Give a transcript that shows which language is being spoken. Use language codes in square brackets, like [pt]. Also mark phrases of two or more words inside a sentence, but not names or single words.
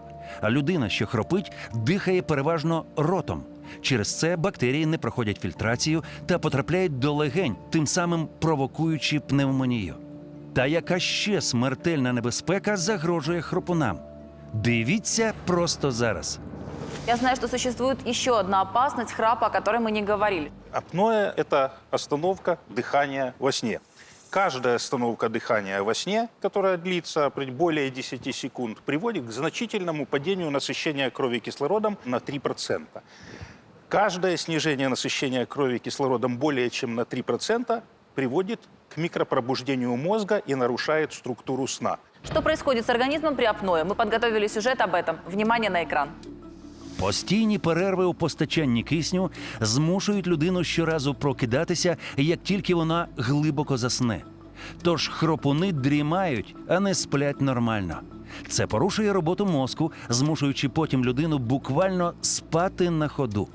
[uk] А людина, що хропить, дихає переважно ротом. Через це бактерії не проходять фільтрацію та потрапляють до легень, тим самим провокуючи пневмонію. Та яка ще смертельна небезпека загрожує хропунам? Дивіться просто зараз. [ru] Я знаю, что существует еще одна опасность храпа, о которой мы не говорили. Апноэ – это остановка дыхания во сне. Каждая остановка дыхания во сне, которая длится более 10 секунд, приводит к значительному падению насыщения крови кислородом на 3%. Каждое снижение насыщения крови кислородом более чем на 3% приводит к микропробуждению мозга и нарушает структуру сна. Что происходит с организмом при апное? Мы подготовили сюжет об этом. Внимание на экран. [uk] Постійні перерви у постачанні кисню змушують людину щоразу прокидатися, як тільки вона глибоко засне. Тож хропуни дрімають, а не сплять нормально. Це порушує роботу мозку, змушуючи потім людину буквально спати на ходу.